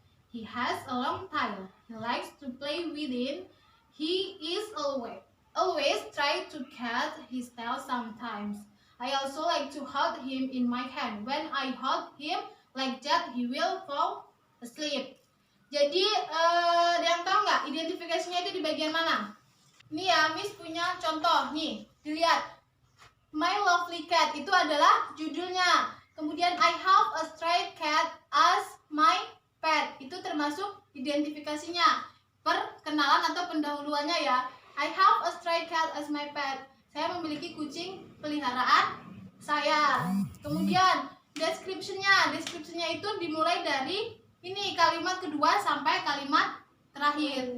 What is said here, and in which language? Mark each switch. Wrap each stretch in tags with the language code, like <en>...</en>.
<en>He has a long tail. He likes to play with it. He is always try to cut his tail sometimes. I also like to hold him in my hand. When I hold him like that, he will fall asleep.</en> <id>Jadi ada yang tahu nggak identifikasinya itu di bagian mana? Nih ya, Miss punya contoh nih, dilihat.</id> <en>My Lovely Cat</en> <id>itu adalah judulnya. Kemudian</id> <en>I have a stray cat as my pet</en> <id>itu termasuk identifikasinya, perkenalan atau pendahuluannya ya.</id> <en>I have a stray cat as my pet.</en> <id>Saya memiliki kucing peliharaan saya. Kemudian description-nya itu dimulai dari ini kalimat kedua sampai kalimat terakhir.</id>